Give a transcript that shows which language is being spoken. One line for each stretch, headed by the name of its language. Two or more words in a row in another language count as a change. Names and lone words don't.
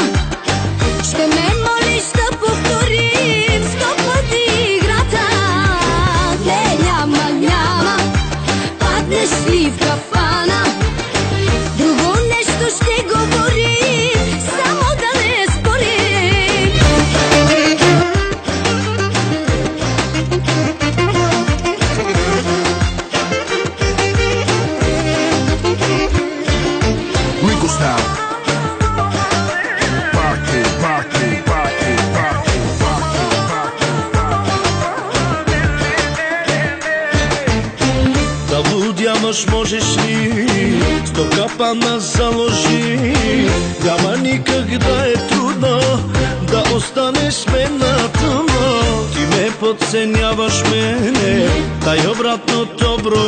Bulgarian: Ще ме молиш да повторим 100 пъти играта. Не, няма, паднеш ли в капана? Друго нещо ще говорим, само да не спорим. Rico Style.
English: Party, party, party, party, party, party.
Bulgarian: Да лудяваш можеш ли, 100 капана заложи. Няма никак да е трудно да останеш с мен на тъмно. Ти ме подценяваш мене, дай обратното броене.